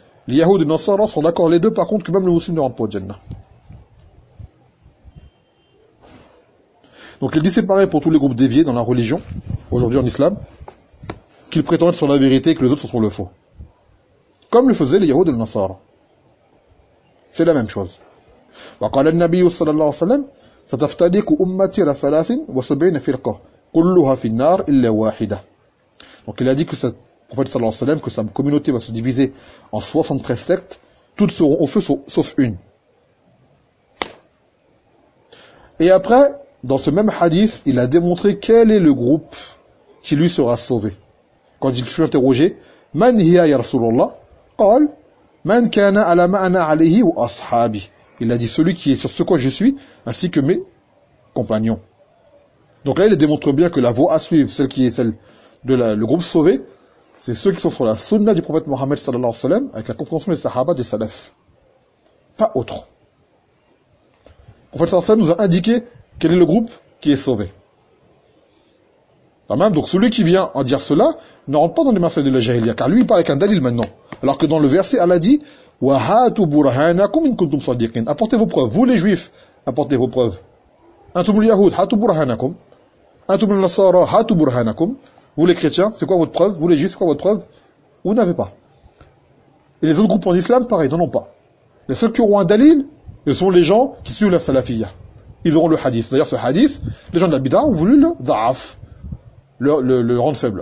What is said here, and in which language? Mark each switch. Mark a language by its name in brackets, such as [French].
[French] Les Yahoud et les Nasara seront d'accord les deux, par contre, que même les muslimoun ne rentrent pas au Jannah. Donc il dit séparé pour tous les groupes déviés dans la religion, aujourd'hui en islam, qu'ils prétendent être sur la vérité et que les autres sont sur le faux. Comme le faisaient les Yahoud et les Nasara. C'est la même chose. [Arabic] وقال النبي صلى الله عليه وسلم ستفتلق أمتي على 73 فرقة كلها في النار إلا واحدة. [French] Donc il a dit que le prophète صلى الله عليه وسلم que sa communauté va se diviser en 73 sectes, toutes seront au feu sauf une. Et après, dans ce même hadith, il a démontré quel est le groupe qui lui sera sauvé. Quand il fut interrogé, [Arabic] man hiya ya Rasulullah, قال من كان على ما أنا عليه وأصحابي. [French] Il a dit celui qui est sur ce quoi je suis, ainsi que mes compagnons. Donc là, il démontre bien que la voie à suivre, celle qui est celle de le groupe sauvé, c'est ceux qui sont sur la sunna du prophète Mohammed sallallahu alayhi wa sallam, avec la compréhension des sahaba des salafs. Pas autre. Le prophète sallallahu alayhi wa sallam nous a indiqué quel est le groupe qui est sauvé. Donc celui qui vient en dire cela ne rentre pas dans les mercenaires de la jahiliya, car lui il parle avec un dalil maintenant. Alors que dans le verset, Allah dit [Arabic] وَهَاتُوا بُرْهَانَكُمْ إِنْ كُنْتُمْ صَدِّقِينَ. [French] Apportez vos preuves, vous les juifs, apportez vos preuves. [Arabic] أَنْتُمُ الْيَهُودُ هَاتُوا بُرْهَانَكُمْ. أَنْتُمُ النَّصَارَى هَاتُوا بُرْهَانَكُمْ. [French] Vous les chrétiens, c'est quoi votre preuve? Vous les juifs, c'est quoi votre preuve? Vous n'avez pas. Et les autres groupes en islam, pareil, n'en ont pas. Les seuls qui auront un dalil, ce sont les gens qui suivent la salafiyya. Ils auront le hadith. D'ailleurs, ce hadith, les gens de la bid'a ont voulu le da'af, le rendre faible.